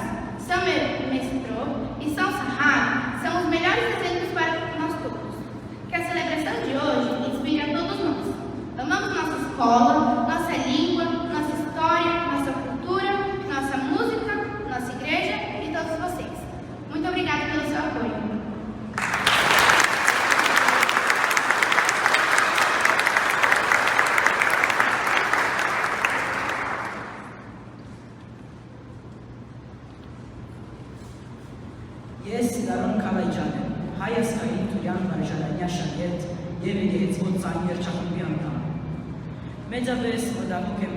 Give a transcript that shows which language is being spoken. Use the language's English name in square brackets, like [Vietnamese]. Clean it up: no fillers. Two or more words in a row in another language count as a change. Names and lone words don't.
[Portuguese] São Mestre e São Sahara são os melhores exemplos para nós todos. Que a celebração de hoje inspire a todos nós. Amamos nossa escola, nossa língua, nossa história, nossa cultura, nossa música, nossa igreja e todos vocês. Muito obrigada pelo seu apoio. [Armenian] Ես Սիդարոն Քալայջան եմ, Հայաստանի Տուրյան վարժարանյա շագերտ և երգեցվոց այն երջախմբի անդամ։ Մեծապես մտահոգ եմ